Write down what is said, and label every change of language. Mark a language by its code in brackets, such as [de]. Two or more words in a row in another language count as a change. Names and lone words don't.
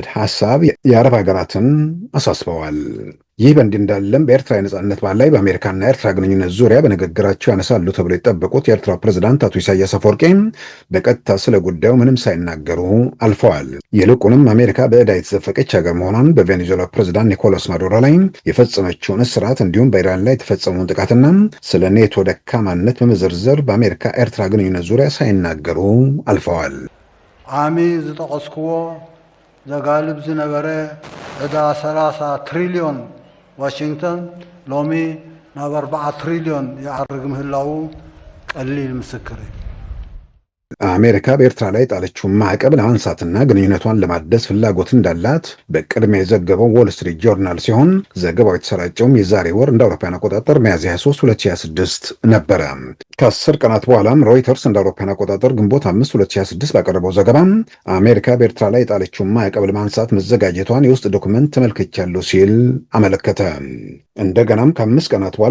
[am] ሀሳብ የአረብ ሀገራትን አሳስበዋል። ይህ በእንዲህ እንዳለም በኤርትራ የነጻነት በዓል ላይ በአሜሪካና ኤርትራ ግንኙነት ዙሪያ በንግግራቸው ያነሳሉ ተብሎ የጠበቁት የኤርትራ ፕሬዝዳንት አቶ ኢሳያስ አፈወርቂ በቀጥታ ስለ ጉዳዩ ምንም ሳይናገሩ አልፈዋል። ይልቁንም አሜሪካ በዕዳ የተዘፈቀች ሀገር መሆኗን በቬኔዙዌላ ፕሬዝዳንት ኒኮላስ ማዱሮ ላይ የፈጸመችውን እስራት እንዲሁም በኢራን ላይ የተፈጸመውን ጥቃትና ስለ ኔቶ ደካማነት በመዘርዘር በአሜሪካ ኤርትራ ግንኙነት ዙሪያ ሳይናገሩ አልፈዋል። [ti] ዓሚ ዝጠቀስክዎ ዘጋልብ ዝነበረ ዕዳ 30 ትሪልዮን ዋሽንግተን ሎሚ ናብ 4 ትሪልዮን ይዓርግ ምህላው ቀሊል ምስክር እዩ። [am] አሜሪካ በኤርትራ ላይ ጣለችውን ማዕቀብ ለማንሳትና ግንኙነቷን ለማደስ ፍላጎት እንዳላት በቅድሚያ የዘገበው ዎል ስትሪት ጆርናል ሲሆን ዘገባው የተሰራጨውም የዛሬ ወር እንደ አውሮፓውያን አቆጣጠር ሚያዝያ 23 2026 ነበረ። ከ10 ቀናት በኋላም ሮይተርስ እንደ አውሮፓውያን አቆጣጠር ግንቦት 5 2026 ባቀረበው ዘገባ አሜሪካ በኤርትራ ላይ ጣለችውን ማዕቀብ ለማንሳት መዘጋጀቷን የውስጥ ዶክመንት ተመልክቻለሁ ሲል አመለከተ። እንደገናም ከ5 ቀናት በኋላ